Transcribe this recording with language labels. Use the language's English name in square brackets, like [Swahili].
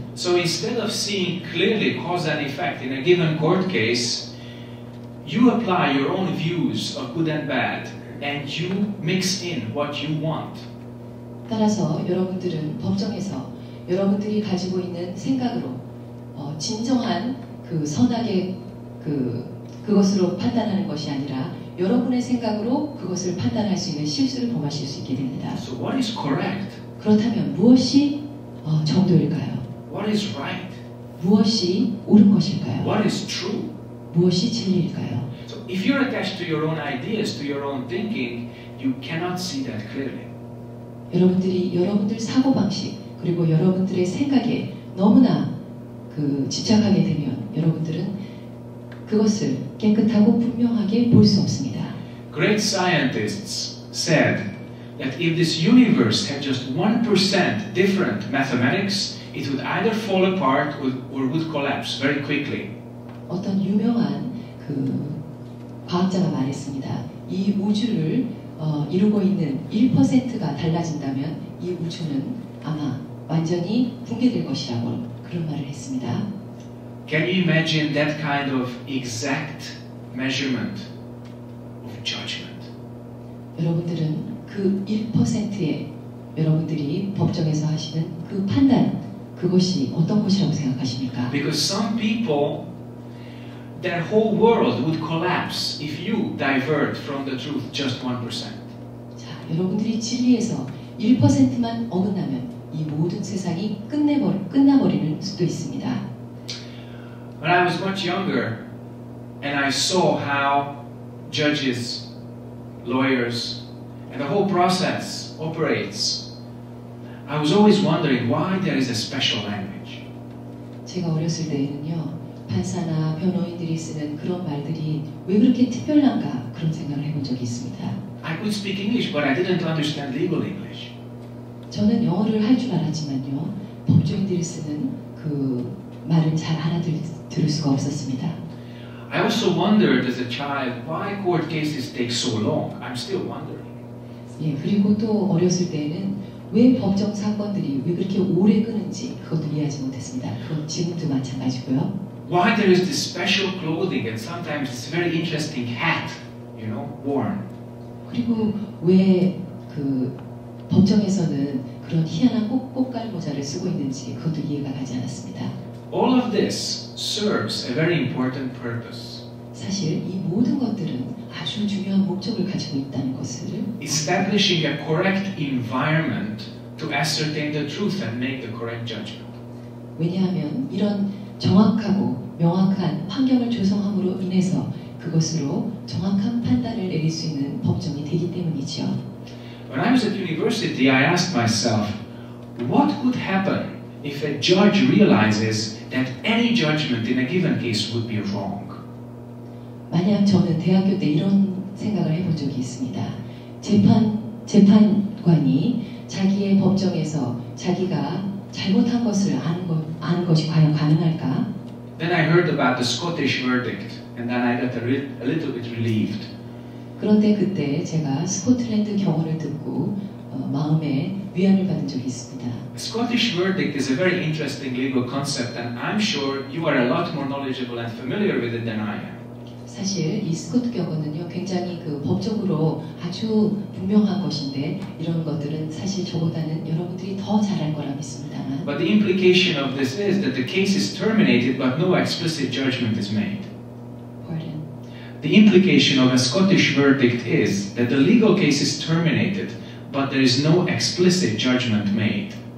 [English] So instead of seeing clearly cause and effect in a given court case, you apply your own views of good and bad, and you mix in what you want. [Korean] 따라서 여러분들은 법정에서 여러분들이 가지고 있는 생각으로 진정한 그 선악의 그것으로 판단하는 것이 아니라 여러분의 생각으로 그것을 판단할 수 있는 실수를 범하실 수 있게 됩니다. [English] So what is correct? [Korean] 그렇다면 무엇이 정도일까요? [English] What is right? [Korean] 무엇이 옳은 것일까요? [English] What is true? [Korean] 무엇이 진리일까요? [English] So if you're attached to your own ideas, to your own thinking, you cannot see that clearly. [Korean] 여러분들이 여러분들 사고방식 그리고 여러분들의 생각에 너무나 집착하게 되면 여러분들은 그것을 깨끗하고 분명하게 볼 수 없습니다. [English] Great scientists said that if this universe had just 1% different mathematics, it would either fall apart or would collapse very quickly. [Korean] 어떤 유명한 과학자가 말했습니다. 이 우주를 이루고 있는 1%가 달라진다면 이 우주는 아마 완전히 붕괴될 것이라고 그런 말을 했습니다. [English] Can you imagine that kind of exact measurement of judgment? [Korean] 여러분들은 그 1%의 여러분들이 법정에서 하시는 그 판단, 그것이 어떤 것이라고 생각하십니까? [English] Because some people, their whole world would collapse if you divert from the truth just 1%. [Korean] 자, 여러분들이 진리에서 1%만 어긋나면 이 모든 세상이 끝나버리는 수도 있습니다. [English] When I was much younger and I saw how judges, lawyers, and the whole process operates, I was always wondering why there is a special language. [Korean] 제가 어렸을 때에는요, 판사나 변호인들이 쓰는 그런 말들이 왜 그렇게 특별한가 그런 생각을 해본 적이 있습니다. [English] I could speak English, but I didn't understand legal English. [Korean] 저는 영어를 할 줄 알았지만요, 법조인들이 쓰는 그 말은 잘 알아들을 수가 없었습니다. [English] I also wondered as a child why court cases take so long. I'm still wondering. [Korean] 예, 그리고 또 어렸을 때에는 왜 법정 사건들이 왜 그렇게 오래 끄는지 그것도 이해하지 못했습니다. 그건 지금도 마찬가지고요. [English] Why there is this special clothing and sometimes this very interesting hat, worn. [Korean] 그리고 왜 법정에서는 그런 희한한 꽃갈 모자를 쓰고 있는지 그것도 이해가 가지 않았습니다. [English] All of this serves a very important purpose. [Korean] 사실 이 모든 것들은 아주 중요한 목적을 가지고 있다는 것을 [English] Establishing a correct environment to ascertain the truth and make the correct judgment. [Korean] 왜냐하면 이런 정확하고 명확한 환경을 조성함으로 인해서 그것으로 정확한 판단을 내릴 수 있는 법정이 되기 때문이죠. [English] When I was at university, I asked myself, what would happen if a judge realizes that any judgment in a given case would be wrong? [Korean] 만약 저는 대학교 때 이런 생각을 해본 적이 있습니다. 재판관이 자기의 법정에서 자기가 잘못한 것을 아는 것이 과연 가능할까? [English] Then I heard about the Scottish verdict, and then I got a little bit relieved. [Korean] 그런데 그때 제가 스코틀랜드 경호를 듣고 마음에 위안을 받은 적이 있습니다. [English] Scottish verdict is a very interesting legal concept, and I'm sure you are a lot more knowledgeable and familiar with it than I am. [Korean] 사실 이 스코트 경우는요 굉장히 법적으로 아주 분명한 것인데 이런 것들은 사실 저보다는 여러분들이 더 잘할 거라 믿습니다만. [English] But the implication of this is that the case is terminated, but no explicit judgment is made. Pardon? The implication of a Scottish verdict is that the legal case is terminated, but there is no explicit judgment made.